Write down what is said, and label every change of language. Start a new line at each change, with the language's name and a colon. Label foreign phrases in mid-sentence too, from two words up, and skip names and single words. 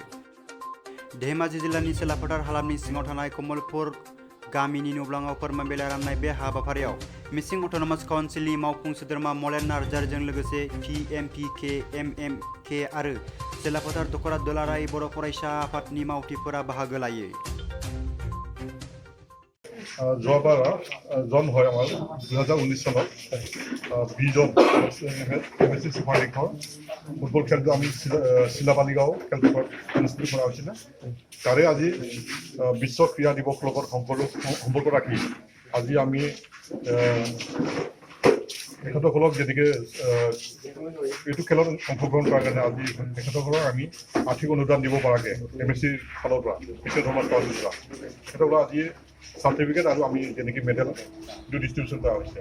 Bodo: धेमाजि जिल्लानि सेलाफोथार हालामनि सिङाव थानाय कमलपुर गामिनि नब्लाङाव फोरमान बिलाइ राननाय बे हाबाफारियाव मिसिं अट'नमास काउन्सिलनि मावफुं सोद्रोमा मलेन नार्जारिजों लोगोसे PMPK, MMK आरो सेलाफोथार दख'रा दुलाराय बर' फरायसा आफादनि मावथिफोरा बाहागो लायो।
Assamese: যোৱাবাৰ জন হয় আমাৰ 2019 চনত বিজন MSC সুপাৰ লীগৰ ফুটবল খেলটো আমি চিলাপালিগাঁও খেলপথাৰত অনুষ্ঠিত কৰা হৈছিলে। তাৰে আজি বিশ্ব ক্ৰীড়া দিৱস লগত সম্পৰ্ক ৰাখি আজি আমি তেখেতসকলক যেনেকৈ এইটো খেলত অংশগ্ৰহণ কৰাৰ কাৰণে আজি তেখেতসকলক আমি আৰ্থিক অনুদান দিব পৰাকৈ MSC ফালৰ পৰা মিচিং অট'নমাছ কাউন্সিলৰ পৰা তেখেতসকলক আজি সার্টিফিকেট আৰু আমি যেনেকৈ মেডেল ডিষ্ট্ৰিবিউশ্যন কৰা হৈছে।